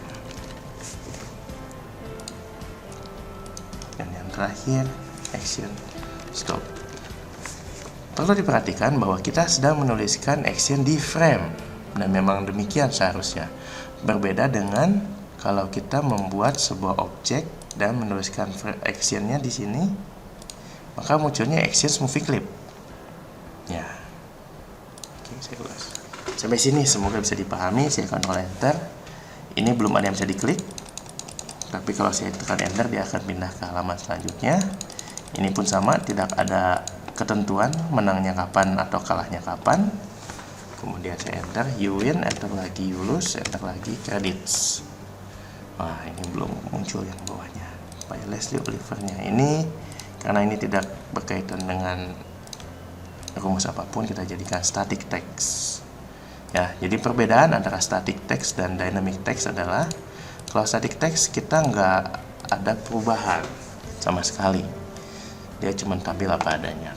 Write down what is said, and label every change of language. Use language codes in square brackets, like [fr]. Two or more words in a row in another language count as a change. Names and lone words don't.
[id] Dan yang terakhir, action, stop. Perlu diperhatikan bahwa kita sedang menuliskan action di frame, dan memang demikian seharusnya. Berbeda dengan kalau kita membuat sebuah objek dan menuliskan actionnya di sini, maka munculnya [en] actions movie clip. [id] Ya, saya ulas. Sampai sini semoga bisa dipahami. Saya Ctrl Enter. Ini belum ada yang bisa diklik, tapi kalau saya tekan Enter dia akan pindah ke halaman selanjutnya. Ini pun sama, tidak ada ketentuan menangnya kapan atau kalahnya kapan. Kemudian saya Enter, [en] you win, [id] Enter lagi, [en] you lose, [id] Enter lagi, credits. Wah, ini belum muncul yang bawahnya, Pak Leslie Olivernya. Ini karena ini tidak berkaitan dengan rumus apapun, kita jadikan [en] static text. [id] Ya, jadi perbedaan antara [en] static text [id] dan [en] dynamic text [id] adalah kalau [en] static text [id] kita nggak ada perubahan sama sekali, dia cuma tampil apa adanya.